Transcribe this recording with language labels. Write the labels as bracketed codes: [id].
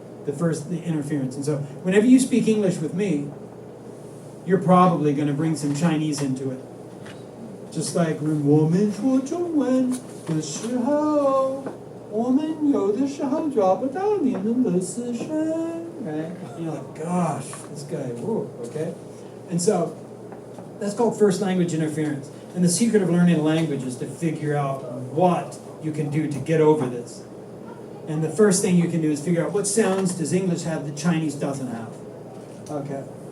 [en] The interference. And so whenever you speak English with me, you're probably going to bring some Chinese into it. Just like when [zh] 我们说中文的时候，我们有的时候抓不到你们的思声, [en] right? And you're like, gosh, this guy, whoa, okay? And so that's called first language interference. And the secret of learning a language is to figure out what you can do to get over this. And the first thing you can do is figure out what sounds does English have that Chinese doesn't have. Okay.